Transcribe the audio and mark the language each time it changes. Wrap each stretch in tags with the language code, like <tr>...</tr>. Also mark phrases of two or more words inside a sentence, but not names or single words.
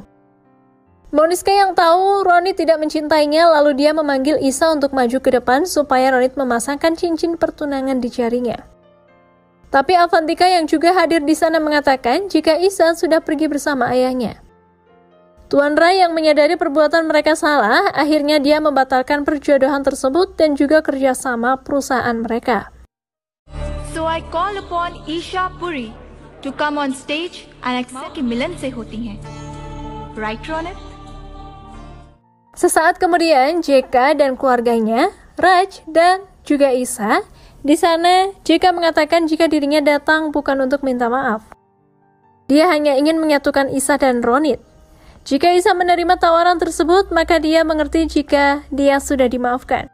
<id>Moniska yang tahu Ronit tidak mencintainya, lalu dia memanggil Isa untuk maju ke depan supaya Ronit memasangkan cincin pertunangan di jarinya. Tapi Avantika yang juga hadir di sana mengatakan jika Isa sudah pergi bersama ayahnya. Tuan Rai yang menyadari perbuatan mereka salah, akhirnya dia membatalkan perjodohan tersebut dan juga kerjasama perusahaan mereka.</id> <en>So I call upon Isha Puri to come on stage and accept</en> <hi>कि मिलन से होती हैं.</hi> <en>Right, Ronit?</en> <id>Sesaat kemudian, JK dan keluarganya, Raj dan juga Isa, di sana JK mengatakan jika dirinya datang bukan untuk minta maaf. Dia hanya ingin menyatukan Isa dan Ronit. Jika Isa menerima tawaran tersebut, maka dia mengerti jika dia sudah dimaafkan.</id>